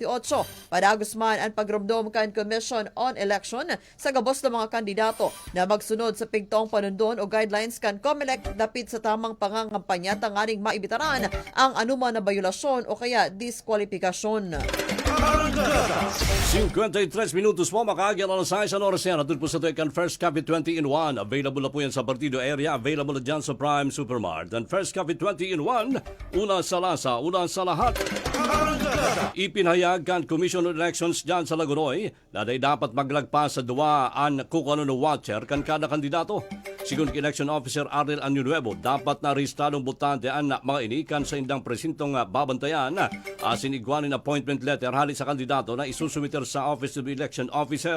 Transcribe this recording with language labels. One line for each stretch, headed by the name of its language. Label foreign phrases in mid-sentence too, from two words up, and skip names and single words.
Bikol: Padagos man ang pagrumdom kan Commission on Election sa gabos ng mga kandidato na magsunod sa pigtong panundon o guidelines kan COMELEC dapit sa tamang pangangampanya tanganing maibitaran ang anuman na bayulasyon o kaya diskwalifikasyon. 53 minutos po, makagyan ang size ang oras yan. Atun po sa kan First Coffee 20 in 1. Available na po yan sa Partido area. Available na dyan sa Prime Supermart.
English: And First Coffee 20 in 1,
Bikol: una sa lasa, una sa lahat. Ipinahayag kan Commission on Elections dyan sa Lagunoy na dapat maglagpas sa duwaan kukuno no watcher kan kada kandidato. Sigun Election Officer Arnel Añunuevo, dapat na rehistradong botante ang mga inikan sa indang presintong babantayan asin iguanin
English: appointment letter
Bikol: hali sa kandidato na isusumiter sa Office of Election Officer.